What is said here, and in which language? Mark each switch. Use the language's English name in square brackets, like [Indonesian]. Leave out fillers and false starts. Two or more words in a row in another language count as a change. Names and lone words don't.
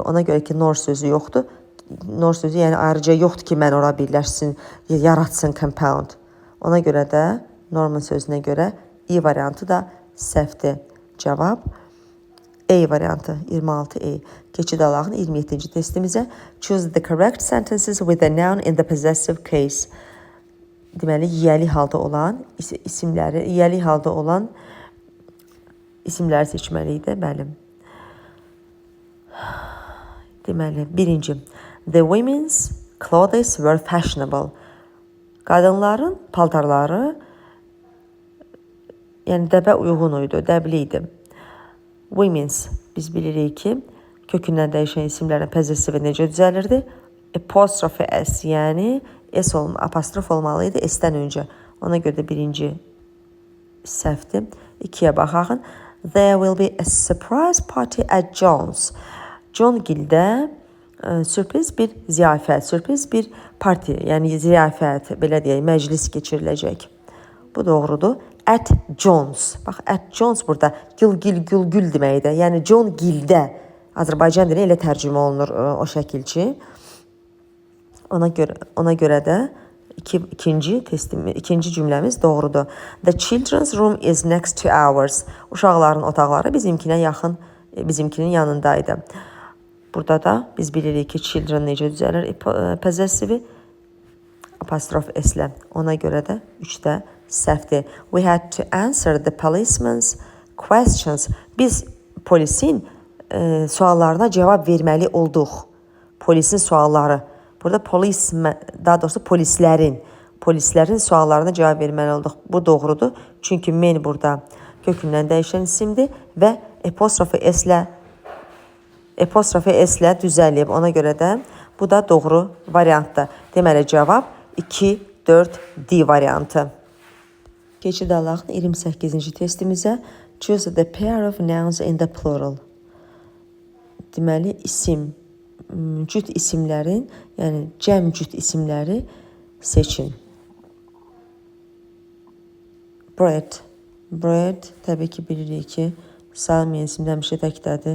[Azerbaijani] Ona görə ki, nor sözü yoxdur. Nor sözü yəni ayrıca yoxdur ki, mən ora birləşsin, yaratsın compound. Ona görə də Norman sözünə görə E variantı da səhvdir. Cavab A variantı 26A. Keçid alağın 27-ci testimizə [English] choose the correct sentences with a noun in the possessive case. [Azerbaijani] Deməli, yiyəli halda olan isimləri seçməliydi. Bəli. Deməli, birinci. [English] The women's clothes were fashionable. [Azerbaijani] Qadınların paltarları yəni dəbə uyğun idi, dəbli idi. Women's, biz bilirik ki, kökündən dəyişən isimlərin possessive necə düzəlirdi? Apostrophe S, yəni apostrof olmalıydı S-dən öncə. Ona görə də birinci səhvdir. İkiyə baxağın. [English] There will be a surprise party at John's. [Azerbaijani] John Gildə sürpriz bir ziyafət, sürpriz bir parti, yəni ziyafət, belə deyək, məclis keçiriləcək. Bu doğrudur. [English] At John's. [Azerbaijani] Bax, [English] at John's [Azerbaijani] burada gül deməkdir. Yəni John Gildə Azərbaycan dili elə tərcümə olunur o şəkilçi. Ona görə də ikinci cümləmiz doğrudur. [English] The children's room is next to ours. [Azerbaijani] Uşaqların otaqları bizimkinə yaxın, bizimkinin yanındaydı. Burada da biz bilirik ki, children necə düzəlir? Possessive apostrof S-lə. Ona görə də 3də səhvdir. [English] We had to answer the policeman's questions. [Azerbaijani] Biz polisin suallarına cavab verməli olduq. Polisin sualları. Burada daha doğrusu polislərin suallarına cavab verməli olduq. Bu doğrudur. Çünki men burada kökündən dəyişən isimdir və apostrofe S-lə düzəlib. Ona görə də bu da doğru variantdır. Deməli, cavab 2, 4, D variantı. Keçid alaq 28-ci testimizə [English] choose the pair of nouns in the plural. [Azerbaijani] Deməli, cüt isimlərin, yəni cəm cüt isimləri seçin. Bread. Bread, təbii ki, bilirik ki, sayılmayan isimlər həmişə təkdədir.